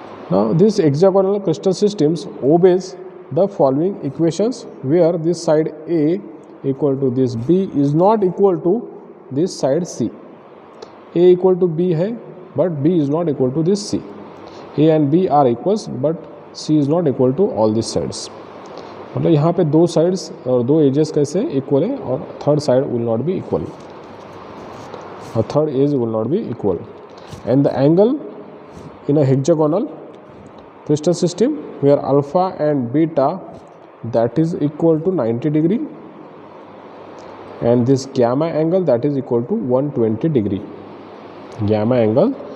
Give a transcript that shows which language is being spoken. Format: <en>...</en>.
<en>Now this hexagonal crystal systems obeys the following equations, where this side A equal to this B is not equal to this side C. A equal to B है, but B is not equal to this C. A and B are equals, but C is not equal to all these sides.</en> <hi>मतलब यहाँ पे दो sides और दो edges कैसे equal है, और</hi> <en>third side will not be equal,</en> <hi>और</hi> <en>Third edge will not be equal. And the angle in a hexagonal crystal system where alpha and beta that is equal to 90 degree, and this gamma angle that is equal to 120 degree. Gamma angle</en>